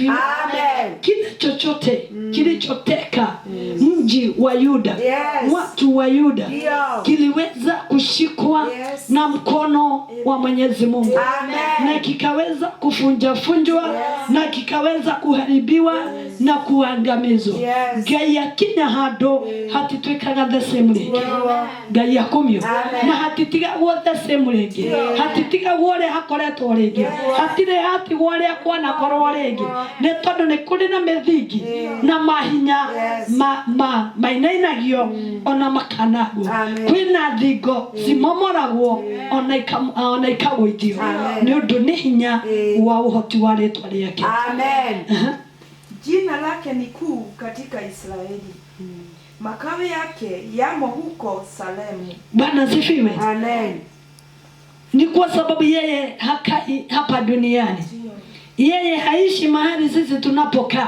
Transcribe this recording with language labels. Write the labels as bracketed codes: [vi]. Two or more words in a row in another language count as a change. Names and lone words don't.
[sw] Kile chochote kilichoteka mji wa Yuda, watu wa Yuda, kiliweza kushikwa na mkono wa Mwenyezi Mungu. Na kikaweza kufunjwa na kikaweza kuharibiwa na kuangamizwa. [ki] Ngai akinya hando hatitwikaga [en] the same [ki] rĩngĩ. Ngai akumio na hatitigagwo [en] the same [ki] rĩngĩ. Hatitigagwo ũrĩa hakoretwo rĩngĩ. Hatirĩ hatigwo ũrĩa kwanakorwo rĩngĩ. Nĩ tondũ nĩ kũrĩ na mĩthingi na mahinya mainainagio ona makanagwo. Kwĩna thingo cimomoragwo ona ikagũithio nĩ ũndũ nĩ hinya wa ũhoti wa rĩĩtwa rĩake. Amen. [sw] Jina lake ni kuu katika Israeli. Makao yake yamo huko Salemu. Bwana asifiwe. Amen. Ni kwa sababu yeye hakai hapa duniani. Yeye haishi mahali sisi tunapokaa.